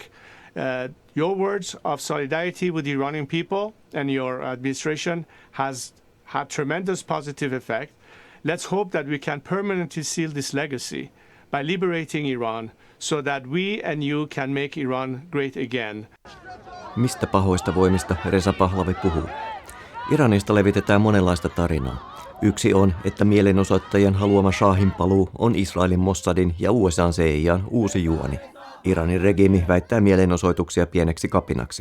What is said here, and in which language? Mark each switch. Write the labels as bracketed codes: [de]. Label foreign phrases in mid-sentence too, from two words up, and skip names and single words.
[en] Your words of solidarity with the Iranian people and your administration has had tremendous positive effect. Let's hope that we can permanently seal this legacy by liberating Iran so that we and you can make Iran great again. [fi] Mistä pahoista voimista Reza Pahlavi puhuu? Iranista levitetään monenlaista tarinaa. Yksi on, että mielenosoittajien haluama Shaahin paluu on Israelin Mossadin ja USA:n CIA:n uusi juoni. Iranin regiimi väittää mielenosoituksia pieneksi kapinaksi.